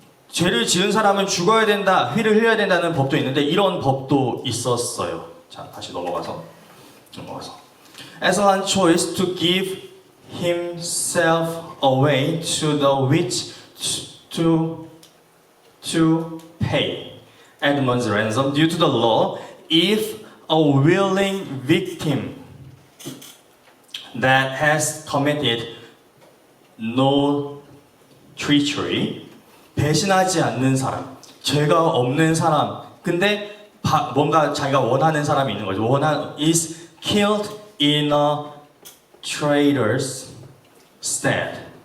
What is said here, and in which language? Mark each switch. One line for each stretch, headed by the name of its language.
Korean: 죄를 지은 사람은 죽어야 된다, 피를 흘려야 된다는 법도 있는데 이런 법도 있었어요. 자, 다시 넘어가서.
English: Aslan chose to give himself away to the witch to pay Edmund's ransom due to the law. If a willing victim that has committed no treachery,
Korean: 배신하지 않는 사람, 죄가 없는 사람, 근데 뭔가 자기가 원하는 사람이 있는 거죠.
English: is killed in a traitor's stead.